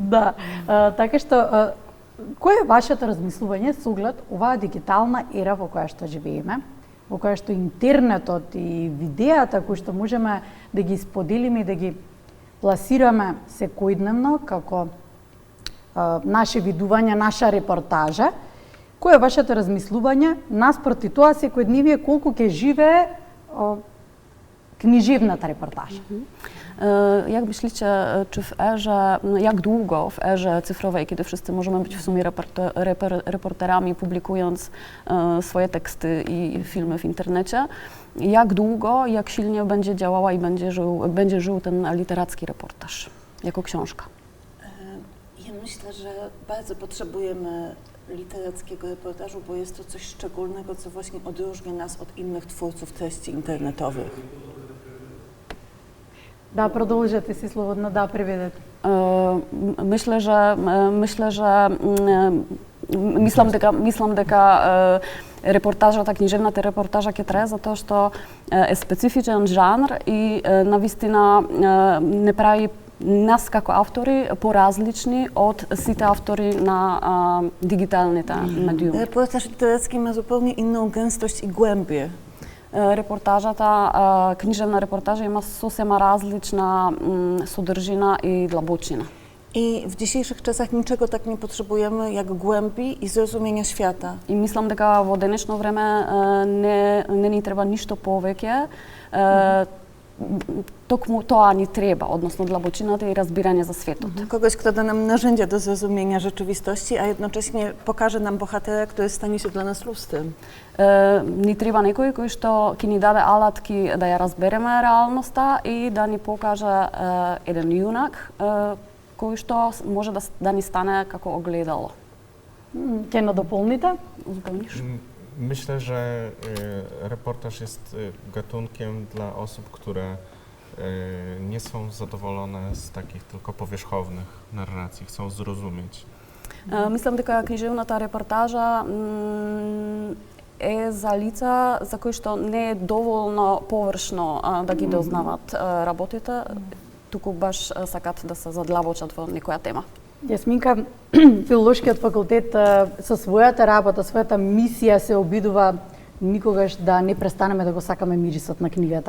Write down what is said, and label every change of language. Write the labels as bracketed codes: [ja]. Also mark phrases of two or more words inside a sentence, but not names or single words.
[mk] Да, така што кој е вашето размислување со оглед оваа дигитална ера во која што живееме, во која што интернетот и видеата кои што можеме да ги споделиме и да ги пласираме секојдневно како наше видување, наша репортажа, кој е вашето размислување наспроти тоа секојдневие колку ќе живее книжевната репортажа? [pl] Jak myślicie, czy w erze, jak długo w erze cyfrowej, kiedy wszyscy możemy być w sumie reporterami, publikując swoje teksty i filmy w internecie, jak długo, jak silnie będzie działała i będzie żył ten literacki reportaż jako książka? Ja myślę, że bardzo potrzebujemy literackiego reportażu, bo jest to coś szczególnego, co właśnie odróżnia nas od innych twórców treści internetowych. [mk] Да, продолжете си слободно, да, преведете. Мислам дека репортажата, книжевната репортажа ќе трае затоа што е специфичен жанр и навистина не прави нас како автори поразлични од сите автори на дигиталните медиуми. [pl] Reportaż literacki ma zupełnie inną gęstość i głębię. [mk] Репортажата, книжевна репортажа има сосема различна содржина и длабочина. [pl] I w dzisiejszych czasach niczego tak nie potrzebujemy jak głębi i zrozumienia świata. [mk] И мислам дека во денешно време не ни треба ништо повеќе, токму тоа ни треба, односно длабочината и разбирање за светот. [pl] Kogoś, kto da nam narzędzia do zrozumienia rzeczywistości, a jednocześnie pokaże nam bohatera, który stanie się dla nas lustrem. [mk] Ни треба некој кој што ќе ни даде алатки да ја разбереме реалноста и да ни покаже еден јунак кој што може да ни stane како огледало. Ќе надополните? [pl] Uzupełnisz? Myślę, że reportaż jest gatunkiem dla osób, które nie są zadowolone z takich tylko powierzchownych narracji, chcą zrozumieć. [mk] Мислам дека книжевната репортажа е за лица за кои што не е доволно површно да ги дознават работите, туку баш сакат да се задлабочат во некоја тема. Јасминка, филолошкиот факултет со својата работа, својата мисија се обидува никогаш да не престанеме да го сакаме мирисот на книгата.